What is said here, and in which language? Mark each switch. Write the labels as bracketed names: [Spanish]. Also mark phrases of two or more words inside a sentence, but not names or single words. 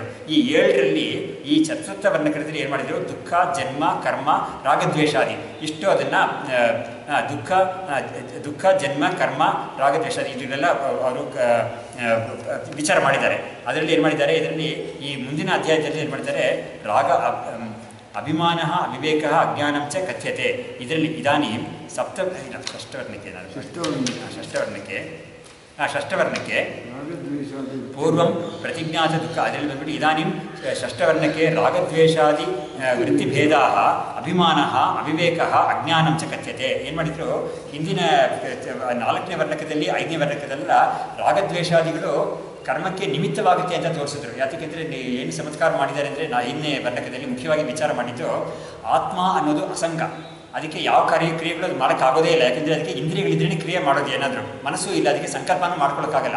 [Kannada] ಈ 7ರಲ್ಲಿ ಈ ಚತುರ್ಥ ವರ್ಣಕದಲ್ಲಿ ಏನು ಮಾಡಿದರು, ದುಃಖ, ಜನ್ಮ, ಕರ್ಮ, ರಾಗದ್ವೇಷಾದಿ ಇಷ್ಟು ಅದನ್ನು ದುಃಖ, ಜನ್ಮ, ಕರ್ಮ, ರಾಗದ್ವೇಷಾದಿ ಇದನ್ನೆಲ್ಲ ಅವರು ವಿಚಾರ ಮಾಡಿದ್ದಾರೆ. ಅದರಲ್ಲಿ ಏನು ಮಾಡಿದ್ದಾರೆ, ಇದರಲ್ಲಿ ಈ ಮುಂದಿನ ಅಧ್ಯಾಯದಲ್ಲಿ ಏನು ಮಾಡಿದ್ದಾರೆ, ಅಭಿಮಾನ, ಅವಿವೇಕ, [Sanskrit] ಅಜ್ಞಾನಂ ಚ ಕಥ್ಯತೆ. [Kannada] ಇದರಲ್ಲಿ ಇದಾನಿ ಷಷ್ಠವರ್ಣಕ್ಕೆ [Sanskrit] ಪೂರ್ವಂ ಪ್ರತಿಜ್ಞಾತ ದುಃಖ. [Kannada] ಅದರಲ್ಲಿ ಬಂದ್ಬಿಟ್ಟು ಇದಾನಿಂ ಷಷ್ಠವರ್ಣಕ್ಕೆ ರಾಗದ್ವೇಷಾದಿ ವೃತ್ತಿಭೇದ ಅಭಿಮಾನ, ಅವಿವೇಕ, [Sanskrit] ಅಜ್ಞಾನಂ ಚ ಕಥ್ಯತೆ. [Kannada] ಏನು ಮಾಡಿದ್ರು, ಹಿಂದಿನ 4ನೇ ವರ್ಣಕದಲ್ಲಿ 5ನೇ ವರ್ಣಕದಲ್ಲ ರಾಗದ್ವೇಷಾದಿಗಳು ಕರ್ಮಕ್ಕೆ ನಿಮಿತ್ತವಾಗುತ್ತೆ ಅಂತ ತೋರಿಸಿದ್ರು. ಯಾಕೆಂದರೆ ಏನು ಚಮತ್ಕಾರ ಮಾಡಿದ್ದಾರೆ ಅಂದರೆ 5ನೇ ವರ್ಣಕದಲ್ಲಿ ಮುಖ್ಯವಾಗಿ ವಿಚಾರ ಮಾಡಿದ್ದು ಆತ್ಮ ಅನ್ನೋದು ಅಸಂಗ. ಅದಕ್ಕೆ ಯಾವ ಕ್ರಿಯೆಗಳು ಅದು ಮಾಡೋಕ್ಕಾಗೋದೇ ಇಲ್ಲ. ಯಾಕೆಂದರೆ ಅದಕ್ಕೆ ಇಂದ್ರಿಯಗಳಿದ್ರೇ ಕ್ರಿಯೆ ಮಾಡೋದು, ಏನಾದರೂ ಮನಸ್ಸು ಇಲ್ಲ, ಅದಕ್ಕೆ ಸಂಕಲ್ಪನೂ ಮಾಡ್ಕೊಳ್ಳೋಕ್ಕಾಗಲ್ಲ.